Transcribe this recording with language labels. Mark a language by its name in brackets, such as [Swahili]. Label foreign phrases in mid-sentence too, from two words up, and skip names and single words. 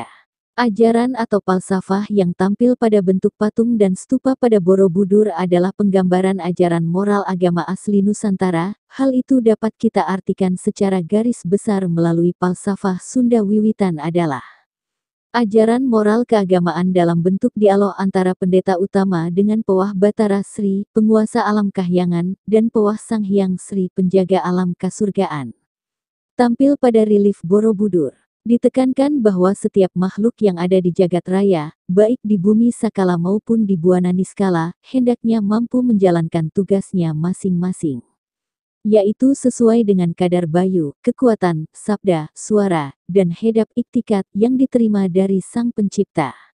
[Indonesian] Ajaran atau falsafah yang tampil pada bentuk patung dan stupa pada Borobudur adalah penggambaran ajaran moral agama asli Nusantara. Hal itu dapat kita artikan secara garis besar melalui falsafah Sunda wiwitan adalah ajaran moral keagamaan dalam bentuk dialog antara pendeta utama dengan Pewah Batara Sri, penguasa alam kahyangan, dan Pewah Sang Hyang Sri, penjaga alam kasurgaan. Tampil pada relief Borobudur. Ditekankan bahwa setiap makhluk yang ada di jagat raya, baik di bumi sakala maupun di buana niskala, hendaknya mampu menjalankan tugasnya masing-masing. Yaitu sesuai dengan kadar bayu, kekuatan, sabda, suara, dan hedap iktikat yang diterima dari Sang Pencipta.